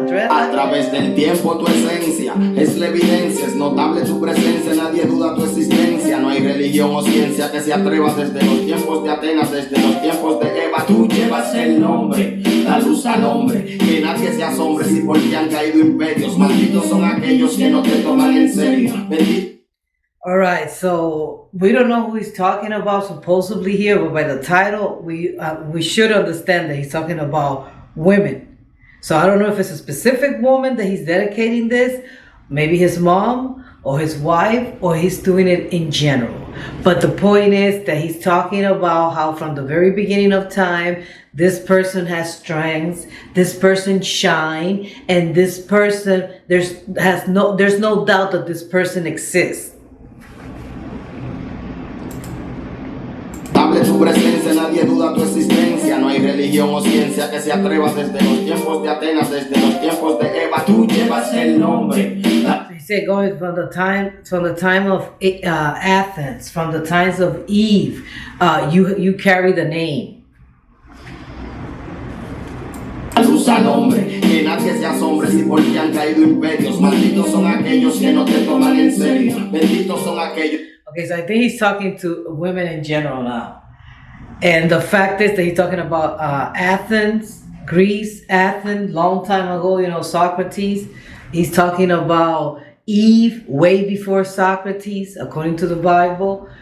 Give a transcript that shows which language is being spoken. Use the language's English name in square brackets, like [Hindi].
[Spanish] A través del tiempo tu esencia es la evidencia, es notable tu presencia, nadie duda tu existencia. No hay religión o ciencia que se atreva desde los tiempos de Atenas, desde los tiempos de Eva. Tú llevas el nombre, la luz al hombre, que nadie se asombre si por ti han caído imperios. Malditos son aquellos que no te toman en serio. [English] All right, so we don't know who he's talking about supposedly here, but by the title, we should understand that he's talking about women. So I don't know if it's a specific woman that he's dedicating this, maybe his mom or his wife, or he's doing it in general. But the point is that he's talking about how from the very beginning of time, this person has strengths, this person shine, and this person, there's no doubt that this person exists. [Spanish] Hable tu presencia, nadie duda tu existencia. No hay religión o ciencia que se atreva desde los tiempos de Atenas, desde los tiempos de Eva. Tú llevas el nombre. [English] He said, going from the time of Athens, from the times of Eve, you carry the name. [Spanish] Luz al hombre, que nadie se asombre si por ti han caído imperios. Malditos son aquellos que no te toman en serio. Benditos son aquellos. [English] Okay, so I think he's talking to women in general now. And the fact is that he's talking about Athens, Greece, Athens, long time ago, Socrates. He's talking about Eve way before Socrates, according to the Bible.